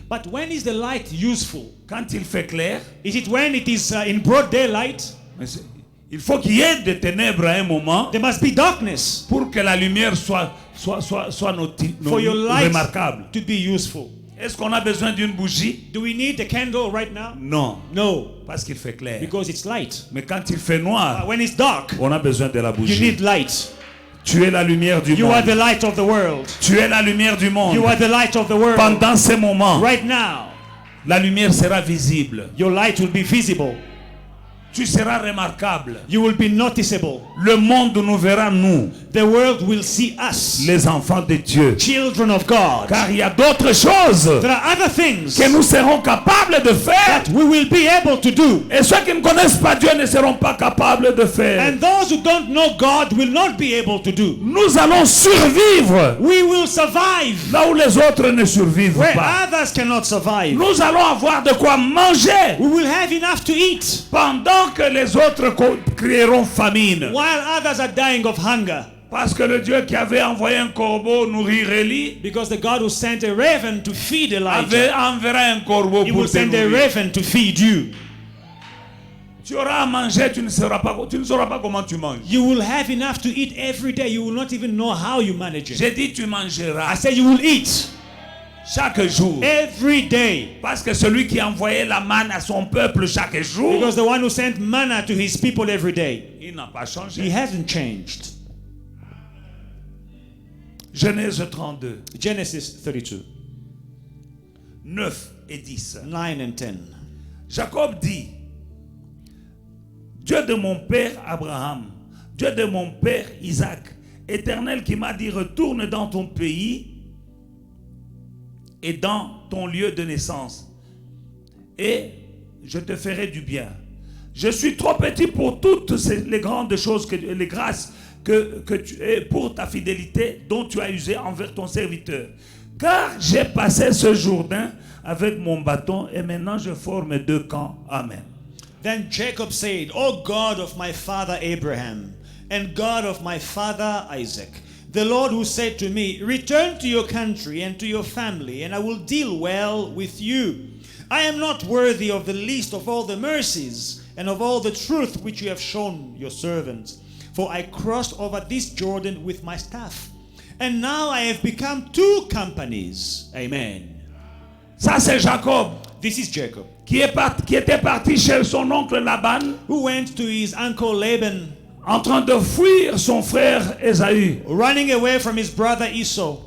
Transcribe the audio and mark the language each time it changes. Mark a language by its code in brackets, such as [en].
[en] But when is the light useful? [fr] Quand il fait clair, [en] Is it when it is in broad daylight? [fr] mais il faut qu'il y ait des ténèbres à un moment [en] There must be darkness [fr] pour que la lumière soit [en] for your light [fr] remarquable. [en] to be useful. [fr] Est-ce qu'on a besoin d'une bougie? [en] Do we need a candle right now? [fr] Non, [en] No, [fr] parce qu'il fait clair. [en] because it's light. [fr] Mais quand il fait noir, [en] When it's dark, [fr] on a besoin de la [en] you [fr] bougie. [en] need light. [fr] Tu es la lumière du [en] You are the [fr] monde. [en] light of the world. [fr] Tu es la lumière du monde. [en] You are the light of the world. [fr] Pendant ces moments, [en] Right now, [fr] la lumière sera visible. [en] your light will be visible. [fr] Tu seras remarquable. [en] You will be noticeable. [fr] Le monde nous verra, nous, [en] The world will see us, [fr] les enfants de Dieu. [en] children of God. [fr] Car il y a d'autres choses [en] There are other things [fr] que nous serons capables de faire. [en] that we will be able to do. [fr] Et ceux qui ne connaissent pas Dieu ne seront pas capables de faire. [en] And those who don't know God will not be able to do. [fr] Nous allons survivre [en] We will survive [fr] là où les autres ne survivent [en] where [fr] pas. [en] others cannot survive. [fr] Nous allons avoir de quoi manger [en] We will have enough to eat [fr] pendant que les autres crieront famine. [en] while others are dying of hunger. [fr] Parce que le Dieu qui avait envoyé un corbeau nourrir Élie [en] Because the God who sent a raven to feed Elijah, [fr] enverra un corbeau [en] he [fr] pour [en] will [fr] te [en] send a [fr] nourrir. [en] raven to feed you. [fr] Tu auras à manger, tu ne sauras pas comment tu manges. [en] You will have enough to eat every day. You will not even know how you manage it. [fr] J'ai dit tu [en] I [fr] mangeras [en] said you will eat [fr] chaque jour. [en] every day. [fr] Parce que celui qui envoyait la manne à son peuple chaque jour, [en] Because the one who sent manna to his people every day, [fr] il n'a pas changé. [en] hasn't changed. [fr] Genèse 32, [en] Genesis 32, [fr] 9 et 10. [en] 9 and 10. [fr] Jacob dit, Dieu de mon père Abraham, Dieu de mon père Isaac, Éternel qui m'a dit, retourne dans ton pays et dans ton lieu de naissance, et je te ferai du bien. Je suis trop petit pour toutes les grandes choses, les grâces que tu es pour ta fidélité dont tu as usé envers ton serviteur. Car j'ai passé ce Jourdain avec mon bâton et maintenant je forme deux camps. Amen. [en] Then Jacob said, O God of my father Abraham, and God of my father Isaac, the Lord who said to me, return to your country and to your family, and I will deal well with you. I am not worthy of the least of all the mercies and of all the truth which you have shown your servants. For I crossed over this Jordan with my staff, and now I have become two companies. Amen. [fr] Ça c'est Jacob [en] This is Jacob, [fr] qui était parti chez son oncle Laban [en] who went to his uncle Laban, [fr] en train de fuir son frère Ésaü [en] running away from his brother Esau,